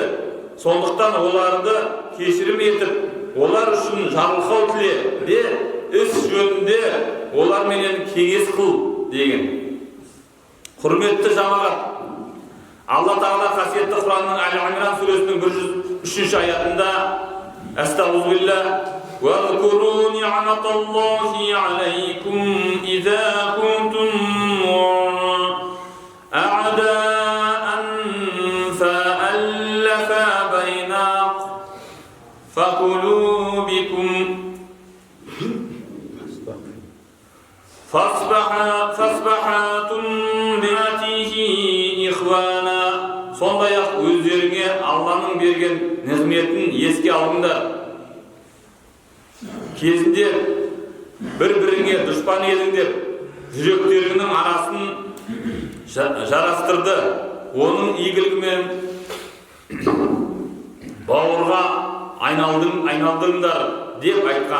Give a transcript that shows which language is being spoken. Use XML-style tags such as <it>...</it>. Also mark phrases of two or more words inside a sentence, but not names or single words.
<kk>Сондықтан оларды кешірім етіп, олар үшін жарылқау тіле де іс жөнінде оларменен кеңес қыл деген. Құрметті жамағат, Алла Тағала қасиетті Құранның Әл-Имран сүресінің 103 аятында Астағфируллах</kk> <ar>وَاذْكُرُوا نِعْمَةَ اللَّهِ عَلَيْكُمْ إِذَا كُنْتُمْ أَعْدَاءً فَأَلَّفَ بَيْنَ قلوبكم فَأَصْبَحْتُمْ بِنِعْمَتِهِ إِخْوَانًا.</ar> <kk>Сондай-ақ өздеріңе Алланың берген нығметін еске алыңдар. Кезінде бір-біріңе дұшпан едіңдер, жүректеріңнің арасын жарастырды. Оның игілігімен бауырға айналдыңдар деп айтқан.</kk>